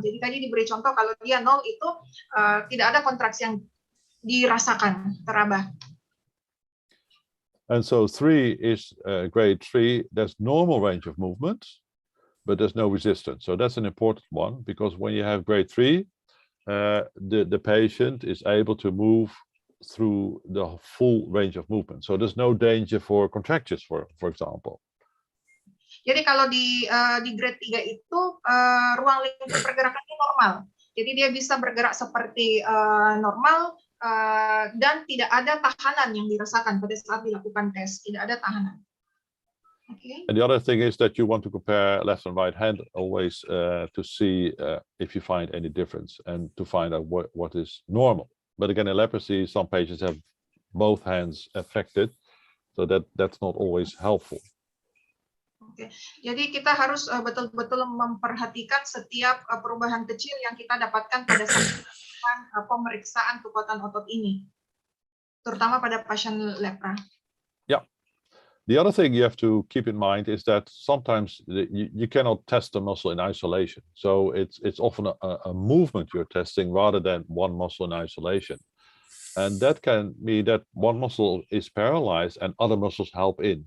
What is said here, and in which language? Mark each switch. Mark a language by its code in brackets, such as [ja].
[id] Jadi tadi diberi contoh kalau dia 0 itu tidak ada kontraksi yang dirasakan, teraba. [en] And so 3 is grade 3. There's normal range of movement, but there's no resistance. So that's an important one, because when you have grade 3, the patient is able to move through the full range of movement. So there's no danger for contractures, for example. [id] Jadi kalau di grade 3 itu ruang lingkup pergerakannya normal. Jadi dia bisa bergerak seperti normal dan tidak ada tahanan yang dirasakan pada saat dilakukan tes, tidak ada tahanan. [en] Okay. And the other thing is that you want to compare left and right hand always to see if you find any difference and to find out what is normal. But again, in leprosy, some patients have both hands affected, so that's not always helpful. [id] Oke, jadi kita harus betul-betul memperhatikan setiap perubahan kecil yang kita dapatkan pada saat pemeriksaan kekuatan otot ini, terutama pada pasien lepra. [en] Yeah. The other thing you have to keep in mind is that sometimes you cannot test the muscle in isolation. So it's often a movement you're testing rather than one muscle in isolation. And that can mean that one muscle is paralyzed and other muscles help in.